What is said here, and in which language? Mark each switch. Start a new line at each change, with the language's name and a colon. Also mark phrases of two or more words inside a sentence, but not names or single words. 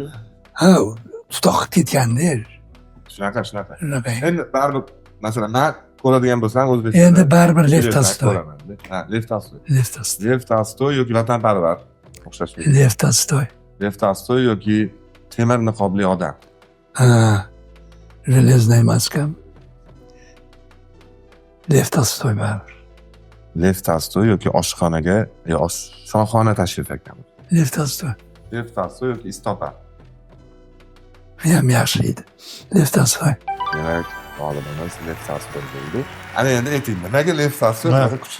Uzbek: Ha, tutoqib ketganda. Shunaqa. Shunaqa. Endi baribir, masalan, men ko'radigan bo'lsam O'zbekistonda. Endi baribir Lev Tolstoy. Ha, Lev Tolstoy. Lev Tolstoy. Lev Tolstoy yoki vatanparvar. O'xshash. Lev Tolstoy. Lev Tolstoy yoki temir niqobli odam. Ha.
Russian: Железная маска.
Uzbek: Lev Tolstoy baribir. Lev Tolstoy yoki oshxonaga, oshxona tashrif etgan. Lev Tolstoy. Lev Tolstoy yoki istopa. Ham yaxshi edi. Lev Tolstoy. Demak, g'olibimiz Lev Tolstoy bo'ldi. Ana endi ayting, nimaga Lev Tolstoy kuchli?